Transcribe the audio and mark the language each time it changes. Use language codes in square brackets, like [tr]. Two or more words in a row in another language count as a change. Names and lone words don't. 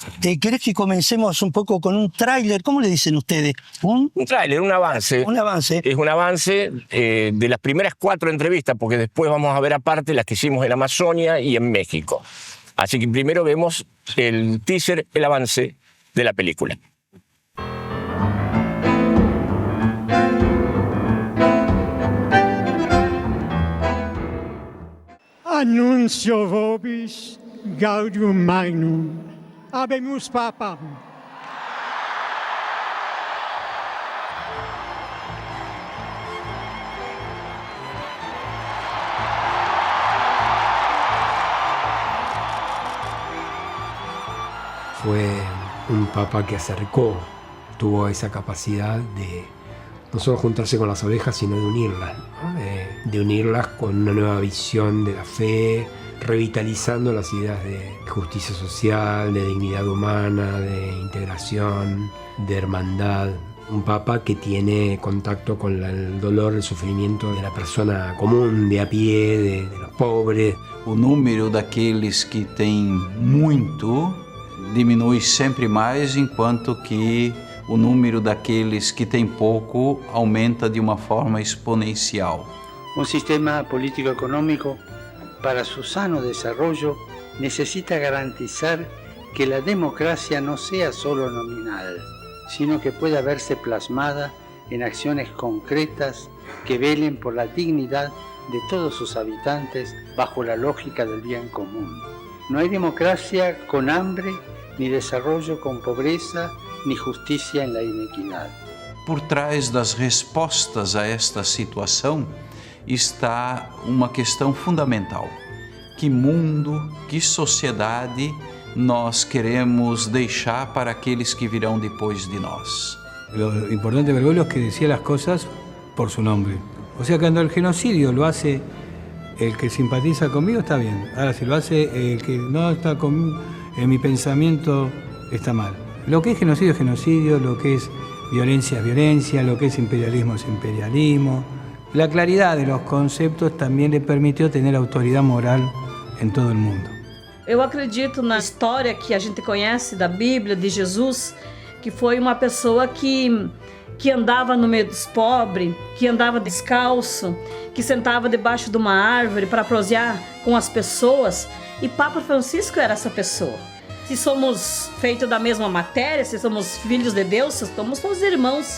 [es] ¿Querés que comencemos un poco con un tráiler? ¿Cómo le dicen ustedes? Un tráiler, un avance. Un avance. Es un avance de las primeras 4 entrevistas, porque después vamos a ver aparte las que hicimos en Amazonia y en México. Así que primero vemos el teaser, el avance de la película. [la] Annuncio vobis gaudium magnum, habemus papam. [es] Fue un papa que acercó, tuvo esa capacidad de no solo juntarse con las ovejas, sino de unirlas, ¿no? De unirlas con una nueva visión de la fe, revitalizando las ideas de justicia social, de dignidad humana, de integración, de hermandad. Un papa que tiene contacto con el dolor, el sufrimiento de la persona común, de a pie, de los pobres. [pt] O número daqueles que têm muito diminui sempre mais, enquanto que o número daqueles que têm pouco aumenta de uma forma exponencial. [es] Un sistema político-económico, para su sano desarrollo, necesita garantizar que la democracia no sea solo nominal, sino que pueda verse plasmada en acciones concretas que velen por la dignidad de todos sus habitantes bajo la lógica del bien común. No hay democracia con hambre, ni desarrollo con pobreza, ni justicia en la inequidad. [pt] Por trás das respostas a esta situação está uma questão fundamental. Que mundo, que sociedade nós queremos deixar para aqueles que virão depois de nós? [es] Lo importante de Bergoglio es que decía las cosas por su nombre. O sea, cuando el genocidio lo hace el que simpatiza conmigo, está bien. Ahora, si lo hace el que no está en mi pensamiento, está mal. Lo que es genocidio, lo que es violencia es violencia, lo que es imperialismo es imperialismo. La claridad de los conceptos también le permitió tener autoridad moral en todo el mundo. [pt] Eu acredito na história que a gente conhece da Bíblia, de Jesus, que foi uma pessoa que andava no meio dos pobres, que andava descalço, que sentava debaixo de uma árvore para prosear com as pessoas. E Papa Francisco era essa pessoa. Se somos feitos da mesma matéria, se somos filhos de Deus, somos todos irmãos.